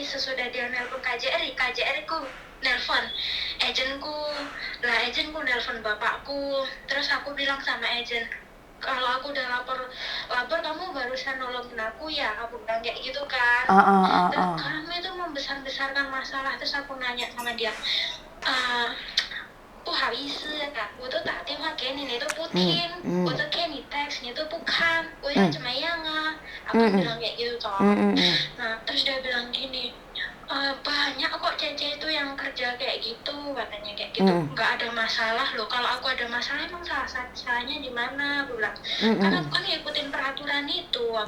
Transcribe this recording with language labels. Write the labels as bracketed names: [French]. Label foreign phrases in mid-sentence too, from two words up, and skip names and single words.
[Indonesian] Sesudah dia nelpon KJRI ku nelpon agenku lah, agenku nelpon bapakku. Terus aku bilang sama agen, kalau aku udah lapor kamu barusan nolongin aku ya, aku bilang kayak gitu kan. Terus kamu itu membesar-besarkan masalah. Terus aku nanya sama dia, [Chinese] 不好意思啊，我都打电话给你，你都不听，我都给你 text 你都不看，我要怎么样啊？ [Indonesian] Aku bilang kayak gitu toh. Nah terus dia bilang gini, banyak kok cece itu yang kerja kayak gitu, katanya kayak gitu. Nggak ada masalah loh, kalau aku ada masalah emang salahnya di mana, aku bilang. Karena aku kan ngikutin peraturan itu, aku